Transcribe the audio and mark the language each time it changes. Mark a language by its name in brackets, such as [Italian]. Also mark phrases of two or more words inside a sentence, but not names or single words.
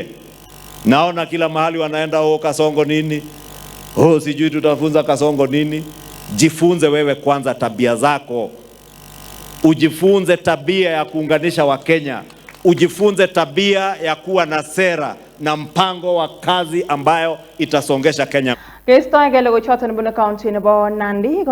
[Swahili] Naona kila mahali wanaenda Kasongo nini? Sijui tutafunza Kasongo nini? Jifunze wewe kwanza tabia zako. Ujifunze tabia ya kuunganisha Wakenya. Ujifunze tabia ya kuwa na sera na mpango wa kazi ambayo itasongesha Kenya. [Kalenjin] Kesto ngele ko choton bune county nebo Nandi.